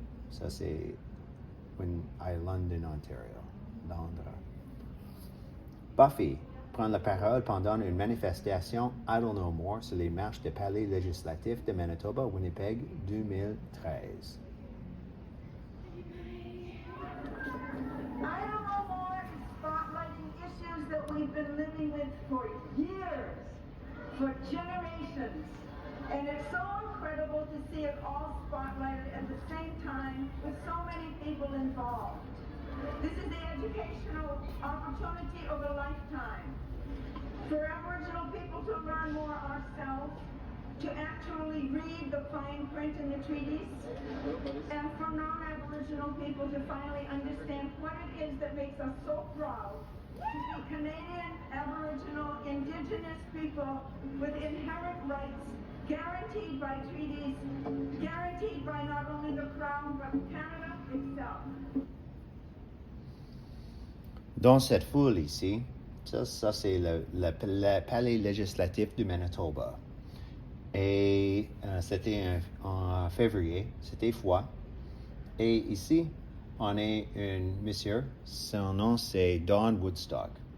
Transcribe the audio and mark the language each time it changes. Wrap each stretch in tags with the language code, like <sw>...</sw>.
<fr>Ça, c'est London, Ontario, Londres. Buffy prend la parole pendant une manifestation I Don't Know More sur les marches du Palais législatif de Manitoba, Winnipeg, 2013.</fr> <en>I don't know more spotlighting issues that we've been living with for years, for generations. And it's so incredible to see it all spotlighted at the same time with so many people involved. This is the educational opportunity of a lifetime. for Aboriginal people to learn more ourselves, to actually read the fine print in the treaties, and for non-Aboriginal people to finally understand what it is that makes us so proud to be Canadian, Aboriginal, Indigenous people with inherent rights guaranteed by treaties, guaranteed by not only the Crown but Canada itself.</en> <fr>Dans cette foule ici, ça c'est le palais législatif du Manitoba. Et c'était en février, c'était froid. Et ici, on est un monsieur, son nom c'est Don Woodstock.</fr>